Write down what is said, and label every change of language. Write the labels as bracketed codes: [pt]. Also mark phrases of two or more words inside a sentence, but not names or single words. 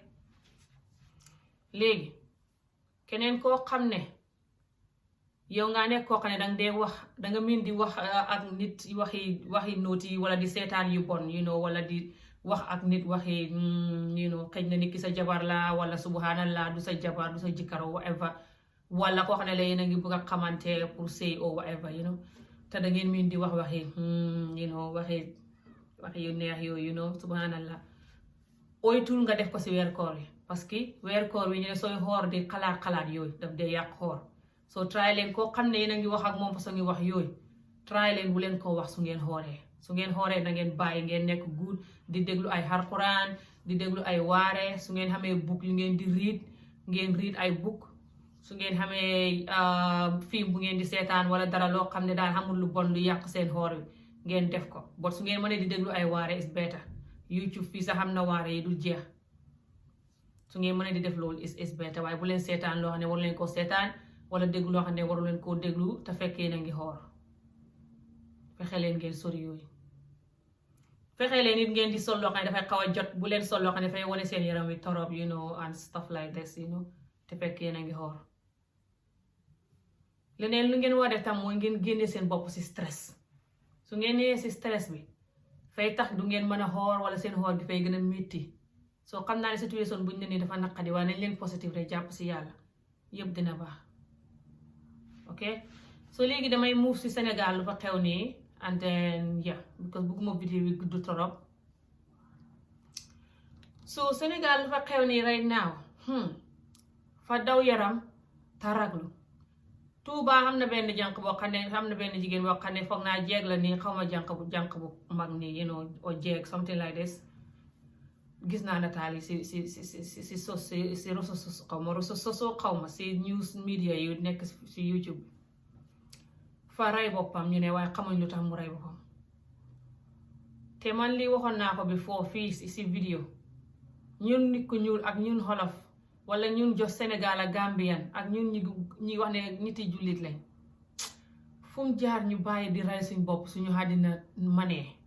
[wo] léegi keneen koo xam ne yow nga nekk koo xam ne danga dee wax danga miin di wax ak nit waxi nooti yi wala di seetaan yu bon wala di wax ak nit waxi xëj na nit ki sa jabar la wala subhanallah du sa jabar du sa jëkkër whatever wala koo xam ne la yéen a ngi bëgg a xamante pour sëy [en] or whatever [wo] te da ngeen miin di wax waxi waxi yu neex yooyu subhanallah oytul nga def ko si weer koor yi [fr] parce que [wo] weer koor wi ñu ne sooy xoor di xalaat yooyu daf dee yàq xoor soo try leen koo xam ne yéen a ngi wax ak moom façon ngi wax yooyu try leen bu leen ko wax su ngeen xooree na ngeen bàyyi ngeen nekk good di déglu ay Alxuraan di déglu ay waare su ngeen xamee book yu ngeen di read ay book su ngeen xamee film bu ngeen di seetaan wala dara loo xam ne daal xamul lu bon lu yàq seen xoor wi ngeen def ko bot su ngeen mënee di déglu ay waare [en] is better [wo] YouTube fii sax xam na waare yi du jeex su ngeen mënee di def loolu [en] is better [wo] waaye bu leen seetaan loo xam ne war leen ko seetaan wala déglu loo xam ne waru leen koo déglu te fekkee na ngi xoor fexe leen ngeen sori yooyu fexe leen nit ngeen di sol loo xam ne dafay xaw a jot bu leen sol loo xam ne dafay wane seen yaram wi torop [en] and stuff like this [wo] te fekkee na ngi xoor leneen lu ngeen war a def tam mooy ngeen génne seen bopp si stress su ngeen nee si stress bi fay tax du ngeen mën a xoor wala seen xoor gi fay gën a métti soo xam naa ne situation buñ ne nii dafa naqadi waaye nañ leen positive rek jàpp si yàlla yëpp dina baax [en] ok so [wo] léegi damay move si Sénégal lu fa xew nii [en] and then because [wo] bëgguma vidéo bi gudd torop so Sénégal lu fa xew nii [en] right now [wo] fa daw yaram taraglu Tuuba am na benn jànq boo xam ne am na benn jigéen boo xam ne foog naa jeeg la nii xaw ma jànq bu mag nii or jeeg [en] something like this [wo] gis naa nataal yi si réseaux xaw ma si [en] news media [wo] yu nekk si YouTube fa rey boppam ñu ne waaye xamuñ lu tax mu rey boppam te man lii waxoon naa ko before fii si vidéo ñun nit ku ñuul ak ñun xolof wala ñun jox Sénégal ak Gambian ak ñun ñi wax ne nit yi jullit lañ fu mu jaar ñu bàyyi di rey suñ bopp suñu àddina manee